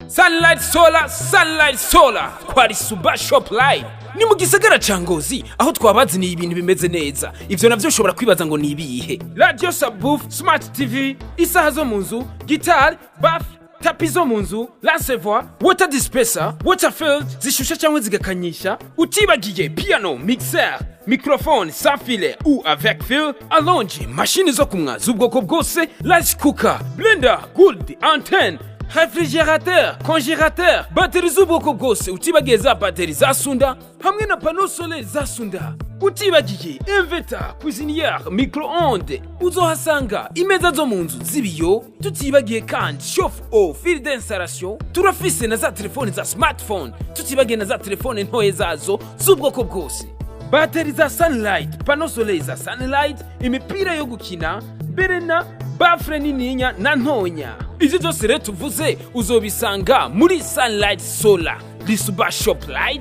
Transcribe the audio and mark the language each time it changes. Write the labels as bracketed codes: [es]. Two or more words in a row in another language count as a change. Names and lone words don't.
[rn] Sunlight Solar kwari Suba Shop Line ni mu gisagara ca Ngozi aho twabaziniye ibintu bimeze neza. Ivyo navyo ushobora kwibaza ngo ni ibihe: [en] radio subwoofer, smart TV, [rn] isaha zo mu nzu, guitar, baff, tapis zo mu nzu, lance-voix, [en] water dispenser, water field [rn] zishusha cyangwa zigakanyisha, utibagiye piano, mixer, microphone [fr] sans filet ou avec fil, [rn] allonge, machine zo kumwa z'ubwoko bwose, [en] rice cooker, blender, gold, [fr] antenne, réfrigérateur, congélateur, batterie [rn] z'ubwoko bwose, utibagiye za batterie za Sunda hamwe na [fr] panneau solaire [rn] za Sunda. Utibagiye inverter, [fr] cuisinière, micro-ondes, [rn] uzohasanga imeza zo mu nzu z'ibiyo. Tutibagiye kandi [fr] chauffe-eau, fil d'installation, [rn] turafise na za telefone za smartphone, tutibagiye na za telefone ntoye zazo z'ubwoko bwose. Batterie za Sunlight, [fr] panneau solaire [rn] za Sunlight, imipira yo gukina, berena, bafre nininya na ntonya. Izi zose rero tuvuze uzobisanga muri Sunlight Solar Suba Shop Light.